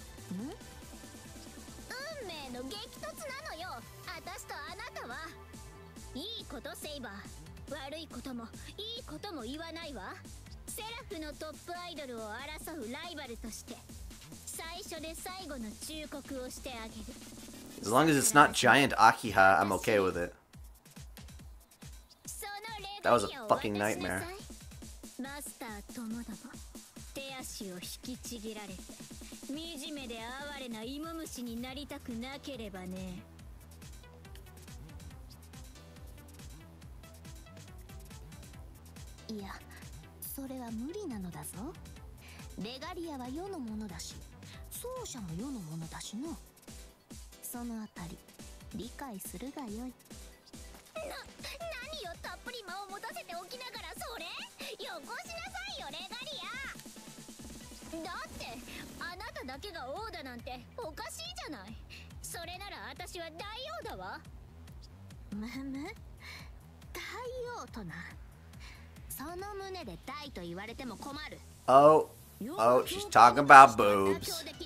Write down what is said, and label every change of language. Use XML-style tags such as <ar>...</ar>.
<ja>運命の激突なのよ、私とあなたは。いいことセイバー、悪いこともいいことも言わないわ。セラフのトップアイドルを争うライバルとして最初で最後の忠告をしてあげる。</ja> <en>As long as it's not giant Akiha, I'm okay with it. That was a fucking nightmare.</en> <ja>マスターともども手足を引きちぎられて惨めで哀れな芋虫になりたくなければね。いや、それは無理なのだぞ。レガリアは世のものだし、奏者も世のものだしの。そのあたり理解するがよい。何よ、たっぷり間を持たせておきながらそれよこしなさいよレガリア。だってあなただけが王だなんておかしいじゃない。それなら私は大王だわ。むむ、大王とな。その胸で大と言われても困る。</ja> <en>Oh, she's talking about boobs.</en>